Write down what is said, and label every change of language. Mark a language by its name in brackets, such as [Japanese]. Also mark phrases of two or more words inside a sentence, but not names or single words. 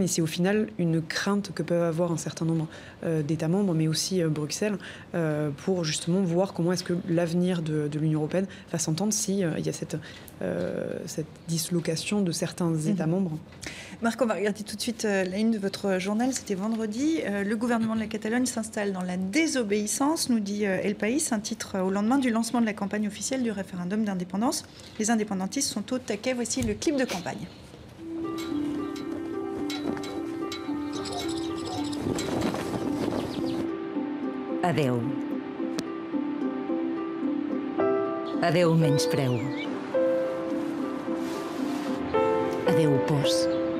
[French] Et c'est au final une crainte que peuvent avoir un certain nombre d'États membres, mais aussi Bruxelles, pour justement voir comment est-ce que l'avenir de l'Union européenne va s'entendre s'il y a cette dislocation de certains États membres. Marc, on va regarder tout de suite la une de votre journal. C'était vendredi. Le gouvernement de la Catalogne s'installe dans la désobéissance, nous dit El País, un titre au lendemain du lancement de la campagne officielle du référendum d'indépendance. Les indépendantistes sont au taquet. Voici le clip de campagne. [Catalan] Adeu. Adeu menyspreu. Adeu pors.